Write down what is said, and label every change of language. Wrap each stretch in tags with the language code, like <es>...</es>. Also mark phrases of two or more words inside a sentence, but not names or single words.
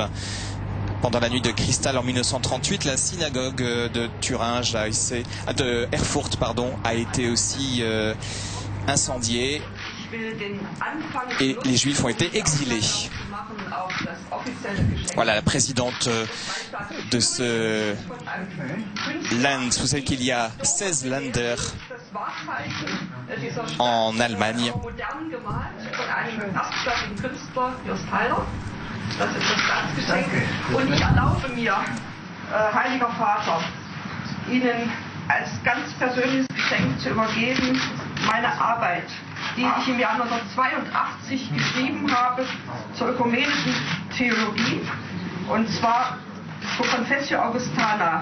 <fr>Pendant la nuit de cristal en 1938, la synagogue de Thuringe de Erfurt a été aussi incendiée et les Juifs ont été exilés. Voilà la présidente de ce Land. Vous savez qu'il y a 16 Länder en Allemagne.</fr> <de>Das ist das Staatsgeschenk. Und ich erlaube mir, Heiliger Vater, Ihnen als ganz persönliches Geschenk zu übergeben, meine Arbeit, die ich im Jahr 1982 geschrieben habe zur ökumenischen Theologie, und zwar zur Confessio Augustana.</de>